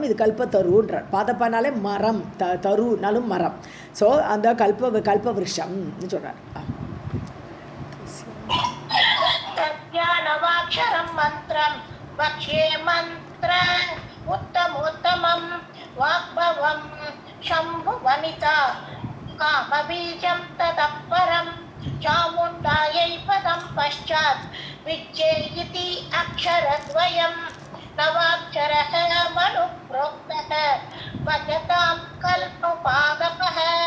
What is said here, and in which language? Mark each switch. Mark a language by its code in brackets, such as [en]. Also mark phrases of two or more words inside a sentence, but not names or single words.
[ta] இது கல்பத்தருன்ற, பாதப்பானாலே மரம், தருனாலும் மரம். ஸோ அந்த கல்ப விருஷம் சொல்கிறார். [sa] नवाक्षरं मन्त्रं वक्ष्ये मन्त्र उत्तमोत्तमम् वाग्भवम् शम्भु वनिता कामबीजं ततःपरं चामुण्डायै पदं पश्चात् विच्चे इति अक्षरद्वयं नवाक्षरः मनुप्रोक्तः भजतां कल्पपादपः।